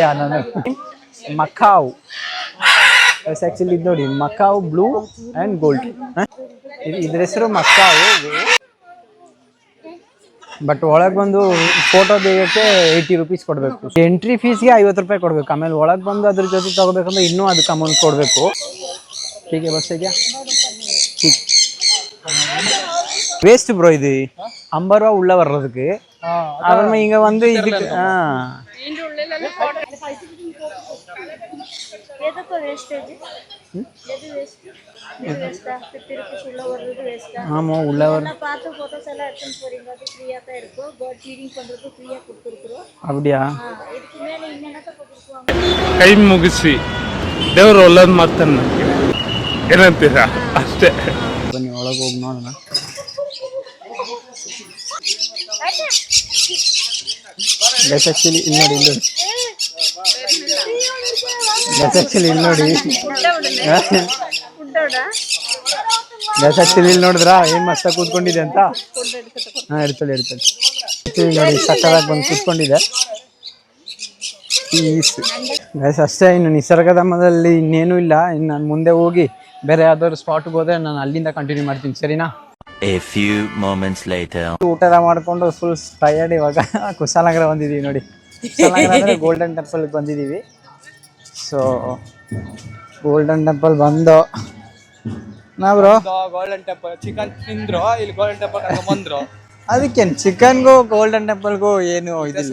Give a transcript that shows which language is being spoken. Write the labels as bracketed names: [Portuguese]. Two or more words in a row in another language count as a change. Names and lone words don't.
[Kannada] ನಾನು ಮಕಾವ್ [English] guys actually [Kannada] ಇದು ನೋಡಿ ಮಕಾವ್ [English] blue and gold, [Kannada] ಇದ್ರ ಹೆಸರು ಮಕಾವ್. ಬಟ್ ಒಳಗೆ ಬಂದು ಫೋಟೋ ತೆಗಿಯೋಕ್ಕೆ 80 ರೂಪೀಸ್ ಕೊಡಬೇಕು. [English] entry fees [Kannada] 50 ರೂಪಾಯಿ ಕೊಡಬೇಕು. ಆಮೇಲೆ ಒಳಗೆ ಬಂದು ಅದ್ರ ಜೊತೆ ತೊಗೋಬೇಕಂದ್ರೆ ಇನ್ನೂ ಅದಕ್ಕೆ ಅಮೌಂಟ್ ಕೊಡಬೇಕು. ಹೀಗೆ ಬಸ್ ಇದೆಯಾ [English] waste bro. [Tamil] இது 50 ரூபா உள்ள வர்றதுக்கு. அப்புறமா இங்க வந்து இதுக்கு ஆமா உள்ள வர அப்படியா. [Kannada] ಕೈ ಮುಗಿಸಿ ದೇವ್ರು ಒಳ್ಳೇದು ಮಾಡ್ತಾನೆ ಏನಂತೀರಾ ಅಷ್ಟೇ. ಬನ್ನಿ ಒಳಗೆ ಹೋಗಿ ನೋಡೋಣ. ಆ್ಯಕ್ಚುಲಿ ಇಲ್ಲಿ ನೋಡಿ ಇಲ್ಲಿ ನೋಡಿದ್ರಾ ಏನ್ ಮಸ್ತಾಗಿ ಕೂತ್ಕೊಂಡಿದೆ ಅಂತ. ಹಾಂ ಇಡ್ತಳಿ ನೋಡಿ ಸಕ್ಕದಾಗಿ ಬಂದು ಕೂತ್ಕೊಂಡಿದೆ. ಗೈಸ್ ಅಷ್ಟೇ, ಇನ್ನು ನಿಸರ್ಗಧಾಮದಲ್ಲಿ ಇನ್ನೇನು ಇಲ್ಲ. ಇನ್ನು ನಾನು ಮುಂದೆ ಹೋಗಿ ಬೇರೆ ಯಾವ್ದಾದ್ರು ಸ್ಪಾಟ್ಗೆ ಹೋದ್ರೆ ನಾನು ಅಲ್ಲಿಂದ ಕಂಟಿನ್ಯೂ ಮಾಡ್ತೀನಿ ಸರಿನಾ. [English] A few moments later. [Kannada] ಊಟ ಎಲ್ಲ ಮಾಡ್ಕೊಂಡು [English] full tired. [Kannada] ಇವಾಗ ಕುಶಾಲನಗರ ಬಂದಿದ್ದೀವಿ ನೋಡಿ. ಕುಶಾಲನಗರ ಅಂದರೆ ಗೋಲ್ಡನ್ ಟೆಂಪಲ್ಗೆ ಬಂದಿದ್ದೀವಿ. ಸೊ ಗೋಲ್ಡನ್ ಟೆಂಪಲ್ ಬಂದು ಬ್ರೋ ಗೋಲ್ಡನ್ ಟೆಂಪಲ್ ಚಿಕನ್ ತಿಂದ್ರು, ಇಲ್ಲಿ ಗೋಲ್ಡನ್ ಟೆಂಪಲ್ ಕರ್ಕೊಂಡ್ ಬಂದ್ರು. ಅದಕ್ಕೇನು ಚಿಕನ್ಗೂ ಗೋಲ್ಡನ್ ಟೆಂಪಲ್ಗೂ ಏನು ಇದಿಲ್ಲ.